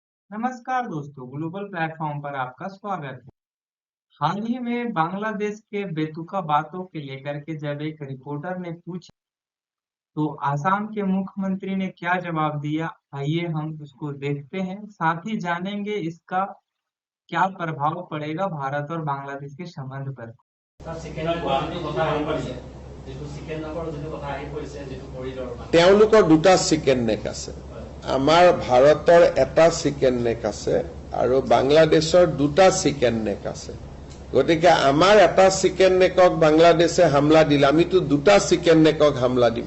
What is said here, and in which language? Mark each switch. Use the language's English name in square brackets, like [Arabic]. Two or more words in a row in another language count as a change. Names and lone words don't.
[Hindi] नमस्कार दोस्तों, [English] global platform [Hindi] पर आपका स्वागत है। हाल ही में बांग्लादेश के बेतुका बातों के लेकर के जब एक रिपोर्टर ने पूछा तो आसाम के मुख्यमंत्री ने क्या जवाब दिया, आइए हम उसको देखते हैं। साथ ही जानेंगे इसका क्या प्रभाव पड़ेगा भारत और बांग्लादेश के संबंध पर। [Assamese] তেওঁলোকৰ দুটা [English] chicken neck [Assamese] আছে। আমাৰ ভাৰতৰ এটা [English] chicken neck [Assamese] আছে আৰু বাংলাদেশৰ দুটা [English] chicken neck [Assamese] আছে। গতিকে আমাৰ এটা [English] chicken neck [Assamese] বাংলাদেশে হামলা দিলে আমিতো দুটা [English] chicken neck [Assamese] হামলা দিম।